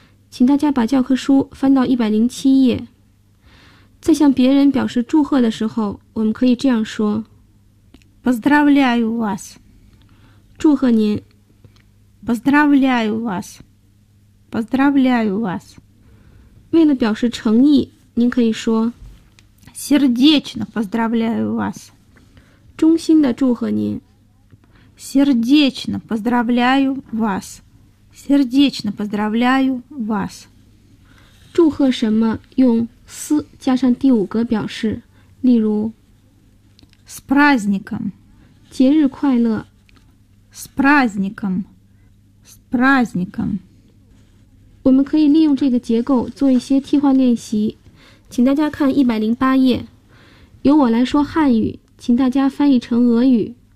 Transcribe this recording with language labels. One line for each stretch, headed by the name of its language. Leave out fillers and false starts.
Chinese: 请大家把教科书翻到107页。在向别人表示祝贺的时候，我们可以这样说
Russian: Поздравляю вас.
Chinese: 祝贺您
Russian: Поздравляю вас. Поздравляю вас.
Chinese: 为了表示诚意，您可以说
Russian: «Сердечно поздравляю вас!»
Chinese: 衷心的祝贺您
Russian: «Сердечно поздравляю вас!» «Сердечно поздравляю вас!»
Chinese: 祝贺什么用 «с» 加上第5个表示，例如
Russian: «С праздником!»
Chinese: 节日快乐
Russian: «С праздником!» «С праздником!»
Chinese: 我们可以利用这个结构做一些替换练习，请大家看108页，由我来说汉语，请大家翻译成俄语。